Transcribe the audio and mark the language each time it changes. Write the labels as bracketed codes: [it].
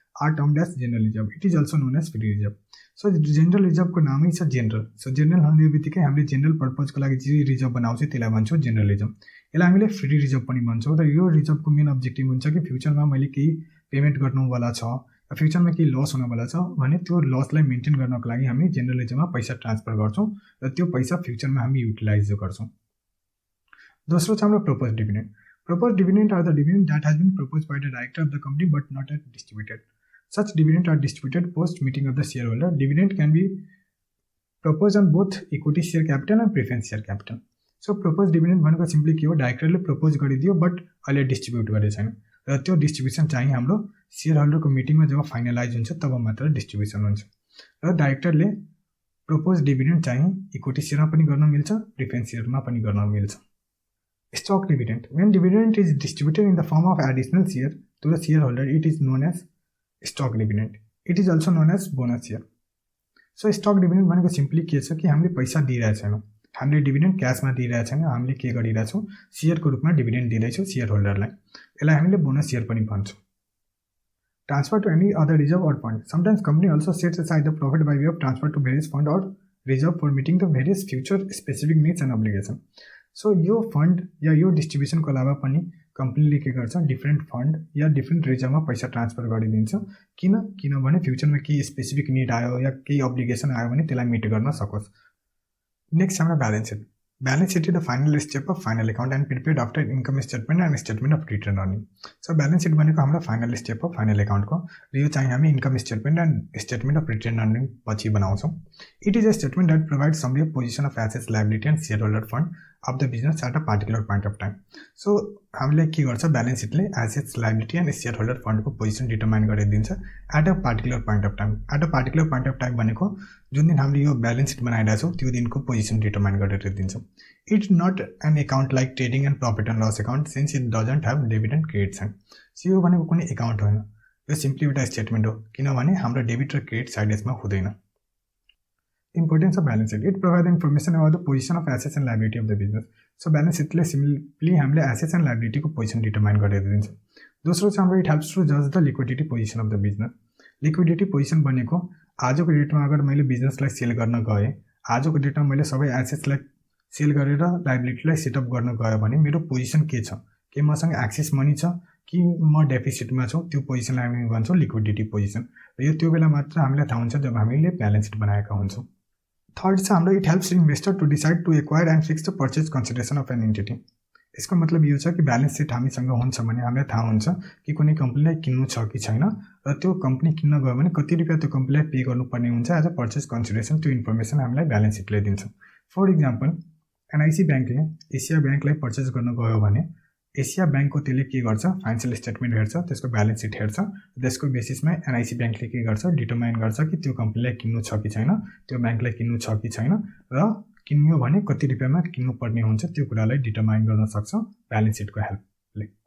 [en] are termed as general reserve. It is also known as free reserve. So general reserve [ne] को नामै छ [en] general. [ne] So general भन्ने बित्तिकै हामीले general purpose को लागि जे रिजर्भ बनाउँछौँ त्यसलाई भन्छौँ general reserve. यसलाई हामीले free reserve पनि भन्छौँ र यो रिजर्भ को मेन अब्जेक्टिभ हुन्छ कि फ्युचरमा मैले केही पेमेन्ट गर्नुवाला छ, फ्युचरमा केही लस हुनवाला छ भने त्यो लसलाई मेन्टेन गर्नको लागि हामी जनरल रिजर्भमा पैसा ट्रान्सफर गर्छौँ र त्यो पैसा फ्युचरमा हामी युटिलाइज गर्छौँ। दोस्रो छ हाम्रो propose dividend. [en] Proposed dividend are the dividend that has been proposed by the director of the company but not yet distributed. Such dividends are distributed post meeting of the shareholder. Dividend can be proposed on both equity share capital and preference share capital. [ne] So proposed dividend भनेको simply के हो, डाइरेक्टरले propose गरिदियो but अहिले distribute गरेको छैन र त्यो distribution चाहिँ हाम्रो शेयर होल्डरको मिटिङमा जब फाइनलाइज हुन्छ तब मात्र डिस्ट्रिब्युसन हुन्छ र डाइरेक्टरले प्रपोज डिभिडेन्ड चाहिँ इक्विटी शेयरमा पनि गर्न मिल्छ, प्रिफरेन्स शेयरमा पनि गर्न मिल्छ। [en] Stock dividend. When dividend is distributed in the form of additional share to the shareholder, it is known as stock dividend. It is also known as bonus share. [ne] So stock dividend भनेको simply के छ कि हामीले पैसा दिइरहेको छैनौँ, हामीले dividend क्यासमा दिइरहेको छैनौँ, हामीले के गरिरहेछौँ शेयरको रूपमा डिभिडेन्ड दिँदैछौँ शेयर होल्डरलाई। यसलाई हामीले बोनस शेयर पनि भन्छौँ। [en] Transfer to any other reserve or fund. Sometimes company also sets aside the profit by way of transfer to various fund or reserve for meeting the various future specific needs and obligation. [ne] So यो fund या यो डिस्ट्रिब्युसनको अलावा पनि कम्पनीले के गर्छ, different fund या different रिजर्भमा पैसा transfer गरिदिन्छ। किनभने फ्युचरमा केही स्पेसिफिक निड आयो या केही अब्लिगेसन आयो भने त्यसलाई मिट गर्न सकोस्। नेक्स्ट हाम्रो balance seat. [en] Balance sheet is the final step of final account and prepared after income statement and statement of return earning. [ne] So balance sheet भनेको हाम्रो फाइनल स्टेप हो फाइनल अकाउन्टको र यो चाहिँ हामी income statement and statement of return earning पछि बनाउँछौँ। [en] It is a statement that provides summary of position of assets, liability and share holder fund of the business at a particular point of time. [ne] So हामीले के गर्छ, balance सिटले assets, liability and share holder फन्डको position determine गरिदिन्छ [en] At a particular point of time. At a particular point of time [ne] भनेको जुन दिन हामीले यो balance seat बनाइरहेको छौँ त्यो दिनको पोजिसन डिटर्माइन गरेर दिन्छौँ। [en] It's not an account like trading and profit and loss account since it doesn't have debit and credit side. [ne] So यो भनेको कुनै अकाउन्ट होइन, यो सिम्पली एउटा स्टेटमेन्ट हो किनभने हाम्रो डेबिट र क्रेडिट साइड यसमा हुँदैन। [en] Importance of balance sheet. It provide information about the position of assets and liability of the business. [ne] So balance सिटले simply हामीले एसेट्स एन्ड लायबिलिटीको पोजिसन डिटर्माइन गरेर दिन्छ। दोस्रो चाहिँ हाम्रो [en] It helps to जज the liquidity position of the business. [ne] Liquidity position भनेको आजको डेटमा अगर मैले बिजनेसलाई सेल गर्न गएँ, आजको डेटमा मैले सबै एसेट्सलाई सेल गरेर लायबिलिटीलाई सेटअप गर्न गयो भने मेरो पोजिसन के छ, के मसँग एक्सेस मनी छ कि म डेफिसिटमा छु, त्यो पोजिसनलाई हामी भन्छौँ लिक्विडिटी पोजिसन। र यो त्यो बेला मात्र हामीलाई थाहा हुन्छ जब हामीले ब्यालेन्स सिट बनाएका हुन्छौँ। थर्ड छ हाम्रो [en] It helps investor to decide to acquire and fix the purchase consideration of an entity. [ne] यसको मतलब यो छ कि ब्यालेन्स सिट हामीसँग हुन्छ भने हामीलाई थाहा हुन्छ कि कुनै कम्पनीलाई किन्नु छ कि छैन र त्यो कम्पनी किन्न गयो भने कति रुपियाँ त्यो कम्पनीलाई पे गर्नुपर्ने हुन्छ एज अ पर्चेज कन्सिडरेसन। त्यो इन्फर्मेसन हामीलाई ब्यालेन्स सिटले दिन्छ। फर इक्जाम्पल एनआइसी ब्याङ्कले एसिया ब्याङ्कलाई पर्चेस गर्न गयो भने एसिया ब्याङ्कको त्यसले के गर्छ, फाइनेन्सियल स्टेटमेन्ट हेर्छ, त्यसको ब्यालेन्स सिट हेर्छ, त्यसको बेसिसमा एनआइसी ब्याङ्कले के गर्छ, डिटर्माइन गर्छ कि त्यो कम्पनीलाई किन्नु छ कि छैन, त्यो ब्याङ्कलाई किन्नु छ कि छैन र किन्यो भने कति रुपियाँमा किन्नुपर्ने हुन्छ त्यो कुरालाई डिटर्माइन गर्न सक्छ ब्यालेन्स सिटको हेल्पले।